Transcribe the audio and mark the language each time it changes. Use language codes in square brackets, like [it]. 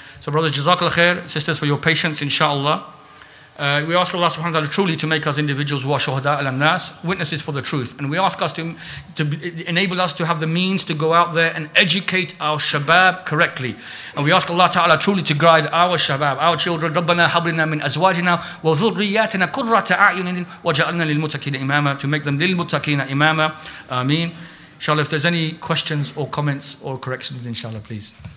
[en] So brothers, Jazakallah khair, sisters, for your patience, inshallah. We ask Allah subhanahu wa ta'ala truly to make us individuals who are shuhada al-nas, witnesses for the truth. And we ask us to enable us to have the means to go out there and educate our shabab correctly. And we ask Allah ta'ala truly to guide our shabab, our children. [ar] رَبَّنَا هَبْ لَنَا مِنْ أَزْوَاجِنَا وَذُرِّيَّاتِنَا قُرَّةَ أَعْيُنٍ وَجَعَلْنَا لِلْمُتَّقِينَ إِمَامًا, [en] to make them [ar] لِلْمُتَّقِينَ إِمَامًا. [en] Ameen. Inshallah, if there's any questions or comments or corrections, inshallah, please.